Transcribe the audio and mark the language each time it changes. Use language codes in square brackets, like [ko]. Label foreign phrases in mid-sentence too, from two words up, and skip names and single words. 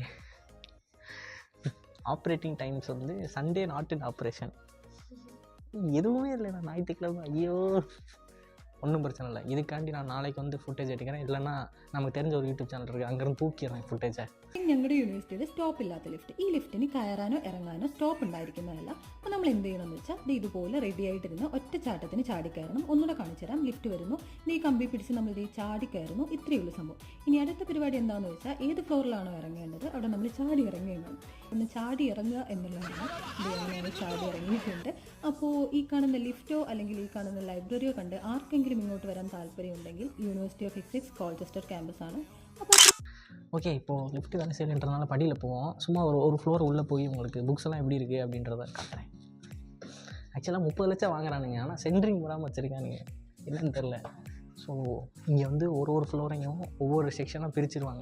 [en] operating times வந்து Sunday not in operation. [ta] எதுவுமே இல்லைண்ணா, ஞாயிற்றுக்கிழமை. ஐயோ, ஒன்றும் பிரச்சனை இல்லை. இதுக்காண்டி நான் நாளைக்கு வந்து ஃபுட்டேஜ் எடுக்கிறேன். இல்லைன்னா நமக்கு தெரிஞ்ச ஒரு யூடியூப் சேனல் இருக்குது, [ml] അங்கிருந்து തൂക്കിയിറങ്ങി ഫുട്ടേജ്. ഞങ്ങളുടെ യൂണിവേഴ്സിറ്റിയിൽ സ്റ്റോപ്പ് ഇല്ലാത്ത ലിഫ്റ്റ്. ഈ ലിഫ്റ്റിന് കയറാനോ ഇറങ്ങാനോ സ്റ്റോപ്പ് ഉണ്ടായിരിക്കുന്നതല്ല. അപ്പോൾ നമ്മൾ എന്ത് ചെയ്യണമെന്ന് വെച്ചാൽ ഇത് ഇതുപോലെ റെഡി ആയിട്ടിരുന്ന് ഒറ്റ ചാട്ടത്തിന് ചാടിക്കയറണം. ഒന്നുകൂടെ കാണിച്ചു തരാം. ലിഫ്റ്റ് വരുന്നു, ഈ കമ്പി പിടിച്ച് നമ്മൾ ഇത് ചാടിക്കയറുന്നു. ഇത്രയേ ഉള്ളൂ സംഭവം. ഇനി അടുത്ത പരിപാടി എന്താണെന്ന് വെച്ചാൽ ഏത് ഫ്ലോറിലാണോ ഇറങ്ങേണ്ടത് അവിടെ നമ്മൾ ചാടി ഇറങ്ങുകയാണ്. ഒന്ന് ചാടി ഇറങ്ങുക എന്നുള്ളതാണ്. ഇത് അങ്ങനെയാണ് ചാടി ഇറങ്ങിയിട്ടുണ്ട്. അപ്പോൾ ഈ കാണുന്ന ലിഫ്റ്റോ അല്ലെങ്കിൽ ഈ കാണുന്ന ലൈബ്രറിയോ കണ്ട് ആർക്കെങ്കിലും ഇങ്ങോട്ട് വരാൻ താല്പര്യമുണ്ടെങ്കിൽ യൂണിവേഴ്സിറ്റി ഓഫ് എക്സെക്സ് കോൾച്ചസ്റ്റർ ക്യാമ്പസ് ആണ്. അപ്പോൾ [ta] ஓகே, இப்போது லிஃப்ட் வேலை செய்யலைன்றதுனால படியில் போவோம். சும்மா ஒரு ஃப்ளோர் உள்ளே போய் உங்களுக்கு புக்ஸ் எல்லாம் எப்படி இருக்குது அப்படின்றத காட்டுறேன். ஆக்சுவலாக 30 லட்சம் வாங்குறானுங்க, ஆனால் சென்ட்ரிங் போடாமல் வச்சுருக்கானுங்க, என்னன்னு தெரில. ஸோ இங்கே வந்து ஒரு ஃப்ளோரையும் ஒவ்வொரு செக்ஷனாக பிரிச்சுருவாங்க.